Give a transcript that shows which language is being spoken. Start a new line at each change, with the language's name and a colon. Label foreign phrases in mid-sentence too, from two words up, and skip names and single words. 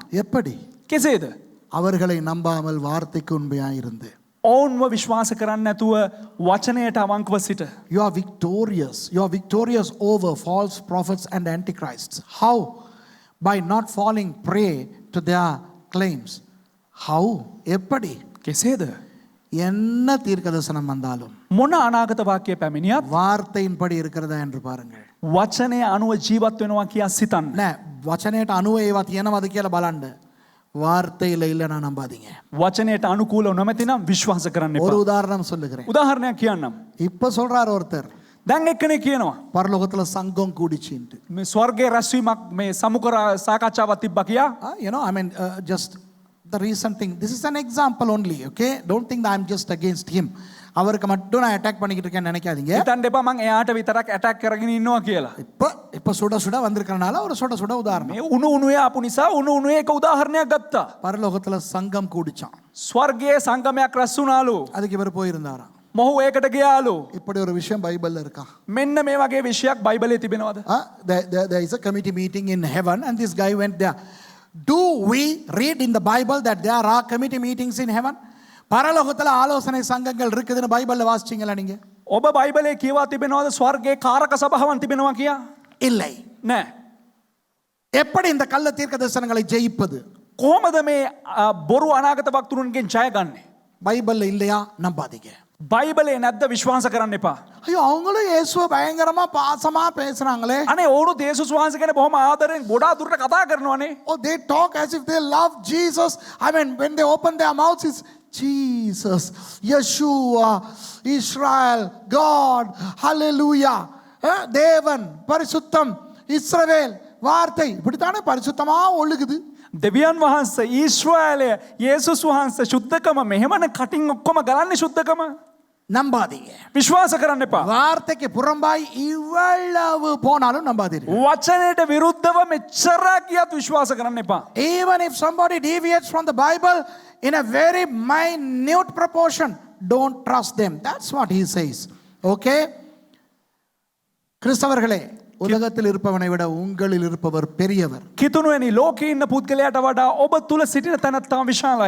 Tamil: எப்படி?
Sinhala: කෙසේද?
Tamil: அவர்களை நம்பாமல் வார்த்தைக்கு உண்மையாயிருந்து.
Sinhala: ඔවුන්ව විශ්වාස කරන්න නැතුව වචනයට අවංකව සිට.
English: You are victorious. You are victorious over false prophets and antichrists. How? By not falling prey to their claims. How?
Tamil: எப்படி?
Sinhala: කෙසේද?
Tamil: என்ன தீர்க்கதரிசனம் வந்தாலும்
Sinhala: මොන අනාගත වාක්‍යය පැමිණියත්
Tamil: வார்த்தையின்படி இருக்கிறதா என்று பாருங்கள்.
Sinhala: වචනය අනුව ජීවත් වෙනවා කියා සිතන්න. නෑ, වචනයට අනුව ඒවා තියෙනවද කියලා බලන්න.
Tamil: வார்த்தையில இல்லைன்னா நம்பாதீங்க.
Sinhala: වචනයට අනුකූලව නොමැතිනම් විශ්වාස කරන්න
Tamil: ஒரு
Sinhala: එපා.
Tamil: உதாரணம் சொல்லுகிறேன்.
Sinhala: උදාහරණයක් කියන්නම්.
Tamil: இப்ப சொல்றார் ஒருத்தர்,
Sinhala: දැන් එක්කෙනෙක් කියනවා
Tamil: பரலோகத்துல சங்கம் கூடிச்சின்ட்டு.
Sinhala: මේ ස්වර්ගයේ රැස්වීමක් මේ සමුකර සාකච්ඡාවක් තිබ්බා කියා.
English: You know, I mean, just the recent thing. This is an example only, okay? Don't think that I'm just against him.
Tamil: அவருக்கு மட்டும் நான் அட்டாக் பண்ணிக்கிட்டு இருக்கேன்னு நினைக்காதீங்க.
Sinhala: හිතන්න එපා මං එයාට විතරක් ඇටැක් කරගෙන ඉන්නවා කියලා.
Tamil: இப்ப சுட சுட வந்திருக்கறனால ஒரு சுட உதாரணம்.
Sinhala: මේ උණු උණුවේ ආපු නිසා උණු උණුවේ එක උදාහරණයක් ගත්තා.
Tamil: பரலோகத்துல சங்கம் கூடிச்சான்.
Sinhala: ස්වර්ගයේ සංගමයක් රැස් වුණාලු.
Tamil: அதுக்கு இவர் போயிருந்தாராம்.
Sinhala: මොහු ඒකට ගියාලු.
Tamil: இப்படி ஒரு விஷயம் பைபிள்ல இருக்கா?
Sinhala: මෙන්න මේ වගේ විෂයක් බයිබලයේ තිබෙනවද?
English: There is a committee meeting in heaven and this guy went there. Do we read in the Bible that there are committee meetings in heaven?
Tamil: பரலோகத்துல ஆலோசனை சங்கங்கள் இருக்குதுன்னு பைபிள்ல வாசிச்சீங்களா நீங்க?
Sinhala: ඔබ බයිබලයේ කියවා තිබෙනවද ස්වර්ගයේ කාරක සභාවන් තිබෙනවා කියා?
Tamil: இல்லை.
Sinhala: නෑ.
Tamil: எப்படி இந்த கள்ள தீர்க்க தரிசனங்களை ஜெயிப்பது?
Sinhala: කොහොමද මේ බොරු අනාගත වක්තුරුන්ගෙන් ජය ගන්නේ?
Tamil: பைபிள்ல இல்லையா? நம்பாதீங்க.
Sinhala: බයිබලේ නැද්ද විශ්වාස කරන්න එපා.
Tamil: ஐயோ, அவங்களும் இயேசுவை பயங்கரமா பாசமா பேசுறாங்களே.
Sinhala: අනේ ඕනු යේසුස් වහන්සේ ගැන බොහොම ආදරෙන් ගොඩාක් දුරට කතා කරනවානේ.
English: Oh, they talk as if they love Jesus. I mean, when they open their mouths, it's Jesus, Yeshua, Israel, God,
Tamil: Hallelujah, தேவன், பரிசுத்தம், இஸ்ரவேல், வார்த்தை, இப்படித்தானே பரிசுத்தமா ஒழுகுது.
Sinhala: දෙවියන් වහන්සේ, ඊශ්‍රායලය, යේසුස් වහන්සේ, සුද්ධකම මෙහෙමන කටින් ඔක්කොම ගලන්නේ සුද්ධකම.
Tamil: நம்பாதீங்க.
Sinhala: විශ්වාස කරන්න එපා.
Tamil: வார்த்தைக்கு புறம்பாய் இவ்வளவு போனாலும் நம்பாதீர்கள்.
Sinhala: වචනයට විරුද්ධව මෙච්චරක් කියත් විශ්වාස කරන්න එපා.
English: Even if somebody deviates from the Bible in a very minute proportion, don't trust them. That's what he says. Okay?
Tamil: கிறிஸ்தவர்களே, உலகத்தில் இருப்பவனை விட உங்களில் இருப்பவர் பெரியவர்.
Sinhala: කිතුණුවනි ලෝකේ ඉන්න පුද්ගලයාට වඩා ඔබ තුල සිටින තැනැත්තා විශාලයි.